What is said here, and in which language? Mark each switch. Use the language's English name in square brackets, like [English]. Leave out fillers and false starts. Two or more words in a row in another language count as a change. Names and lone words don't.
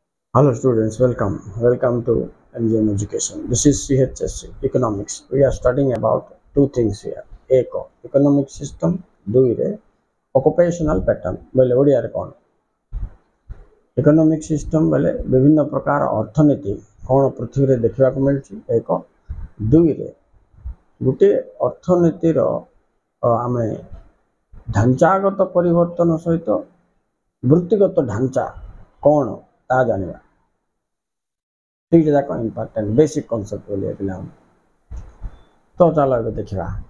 [English] Hello students, welcome to MGM Education. This is CHSC Economics. We are studying about two things here. Eco economic system, [Odia] ଦୁଇରେ [English] occupational pattern [Odia] ବୋଲେ ଓଡ଼ିଆରେ କ'ଣ [English] economic system [Odia] ବୋଲେ ବିଭିନ୍ନ ପ୍ରକାର ଅର୍ଥନୀତି କ'ଣ ପୃଥିବୀରେ ଦେଖିବାକୁ ମିଳୁଛି ଏକ ଦୁଇରେ ଗୋଟିଏ ଅର୍ଥନୀତିର ଆମେ ଢାଞ୍ଚାଗତ ପରିବର୍ତ୍ତନ ସହିତ ବୃତ୍ତିଗତ ଢାଞ୍ଚା କ'ଣ ତାହା ଜାଣିବା ଦୁଇଟା ଯାକ [English] important basic concept [Odia] ବୋଲି ପିଲାମାନେ ତ ଚାଲ ଏବେ ଦେଖିବା